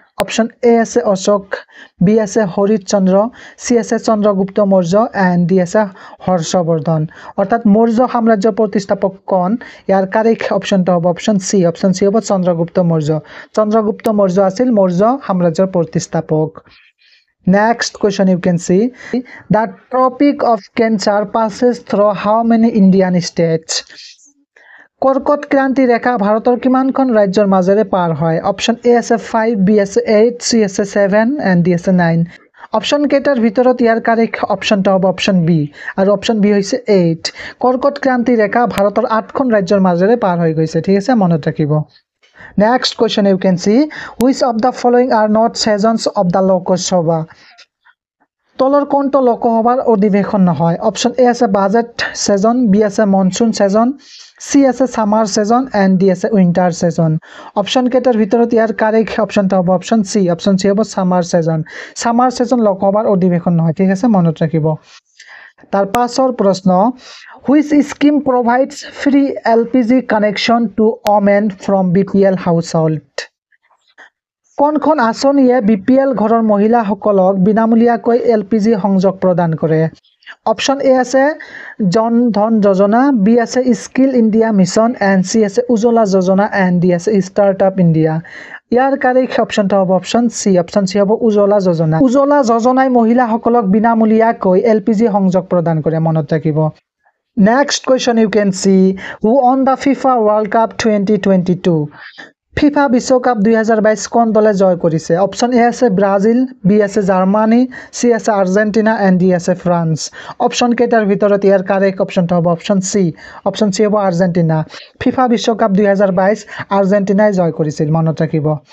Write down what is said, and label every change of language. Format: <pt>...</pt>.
<as>Option A আছে Ashok, B আছে হৰিশ চন্দ্ৰ, C আছে চন্দ্ৰগুপ্ত মৌৰ্য এণ্ড ডি আছে হৰ্ষবৰ্ধন। অৰ্থাৎ মৌৰ্য সাম্ৰাজ্যৰ প্ৰতিষ্ঠাপক কোন? ইয়াৰ কাৰেক্ট অপশনটো হ'ব অপশন চি হ'ব চন্দ্ৰগুপ্ত মৌৰ্য। চন্দ্ৰগুপ্ত মৌৰ্য আছিল মৌৰ্য সাম্ৰাজ্যৰ প্ৰতিষ্ঠাপক।</as> <en>Next question you can see. The Tropic of Cancer passes through how many Indian states?</en> <as>কর্কট ক্ৰান্তি ৰেখা ভাৰতৰ কিমানখন ৰাজ্যৰ মাজেৰে পাৰ হয়? অপশ্যন এ আছে 5, বি আছে 8, চি আছে 7 এণ্ড ডি আছে 9। অপশ্যন কেইটাৰ ভিতৰত ইয়াৰ কাৰেক্ট অপশ্যনটো হ'ব অপশ্যন বি, আৰু অপশ্যন বি হৈছে 8। কৰ্কট ক্ৰান্তি ৰেখা ভাৰতৰ 8খন ৰাজ্যৰ মাজেৰে পাৰ হৈ গৈছে, ঠিক আছে, মনত ৰাখিব।</as> <en>Next question you can see. Which of the following are not sessions of the Lok Sabha?</en> <as>তলৰ কোনটো লোকসভাৰ অধিৱেশন নহয়? অপশ্যন এ আছে বাজেট সেজন, বি আছে মনসুন সেজন, চি আছে সামাৰ সেজন এণ্ড ডি আছে উইণ্টাৰ সেজন। অপশ্যন কেইটাৰ ভিতৰত ইয়াৰ কাৰেক্ট অপশ্যনটো হ'ব অপশ্যন চি। অপশ্যন চি হ'ব সামাৰ সেজন। সামাৰ সেজন লোকসভাৰ অধিৱেশন নহয়, ঠিক আছে, মনত ৰাখিব। তাৰ পাছৰ প্ৰশ্ন,</as> <en>which scheme provides free LPG connection to women from BPL household?</en> <as>কোনখন আঁচনিয়ে BPL ঘৰৰ মহিলাসকলক বিনামূলীয়াকৈ LPG সংযোগ প্ৰদান কৰে? অপশ্যন এ আছে জন ধন যোজনা, বি আছে skill India mission and C আছে উজ্জ্বলা যোজনা এণ্ড ডি আছে ষ্টাৰ্টআপ ইণ্ডিয়া। ইয়াৰ কাৰেক্ট অপশ্যনটো হ'ব অপশ্যন চি। অপশ্যন চি হ'ব উজ্জ্বলা যোজনা। উজ্জ্বলা যোজনাই মহিলাসকলক বিনামূলীয়াকৈ LPG সংযোগ প্ৰদান কৰে, মনত ৰাখিব।</as> <en>Next question you can see. Who won the FIFA World Cup 2022?</en> <as>FIFA বিশ্বকাপ 2022 কোন দলে জয় কৰিছে? অপশ্যন এ আছে ব্ৰাজিল, বি আছে জাৰ্মানী, চি আছে আৰ্জেণ্টিনা এণ্ড ডি আছে ফ্ৰান্স। অপশ্যন কেইটাৰ ভিতৰত ইয়াৰ কাৰেক্ট অপশ্যনটো হ'ব অপশ্যন চি। অপশ্যন চি হ'ব আৰ্জেণ্টিনা। ফিফা বিশ্বকাপ 2022 আৰ্জেণ্টিনাই জয় কৰিছিল, মনত ৰাখিব।</as>